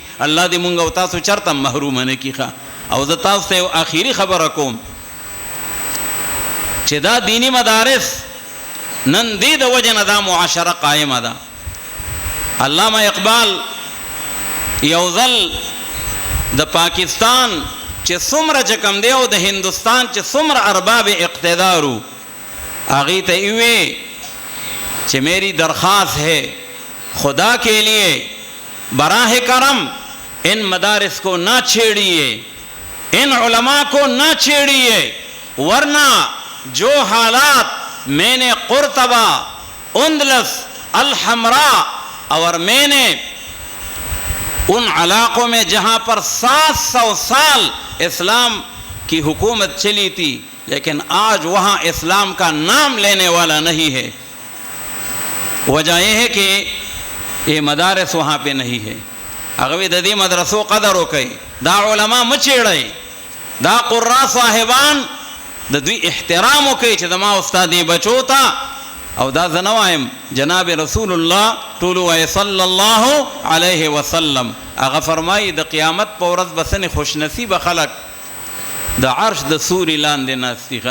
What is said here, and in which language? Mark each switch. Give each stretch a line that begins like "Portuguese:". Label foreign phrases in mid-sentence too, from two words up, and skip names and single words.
Pashto: الله دې مونږ او تاسو چرته محروم نه کړي. او زه تاسو ته آخري خبره کوم چې دا دینی مدارس نن دې د وجه نه دا معاشره قائمه ده. علامه اقبال یو ځل د پاکستان چې څومره چې کم دی او د هندوستان چې څومره ارباب اقتدارو هغې ته یې وی چې
Urdu: میری درخواست ہے خدا کے لیے براہ کرم ان مدارس کو نہ چھیڑیے، ان علماء کو نہ چھیڑیے، ورنہ جو حالات میں نے قرطبہ، اندلس، الحمراء اور میں نے ان علاقوں میں جہاں پر 700 سال اسلام کی حکومت چلی تھی لیکن آج وہاں اسلام کا نام لینے والا نہیں ہے، وجہ یہ ہے کہ یہ مدارس وہاں پہ نہیں ہے.
Pashto: اغوی د دې مدرسو قدر وکړئ، دا علما مچېړئ، دا قرا صاحبان د دوی احترام وکړئ چې زما استادې بچو ته. او دا زه نه وایم، جناب رسول الله ټول وایي
Arabic: صلی الله علیه وسلم،
Pashto: هغه فرمایي د قیامت په ورځ به ځینې خوشنصیبه خلک د عرش د سوري لاندې ناست دي.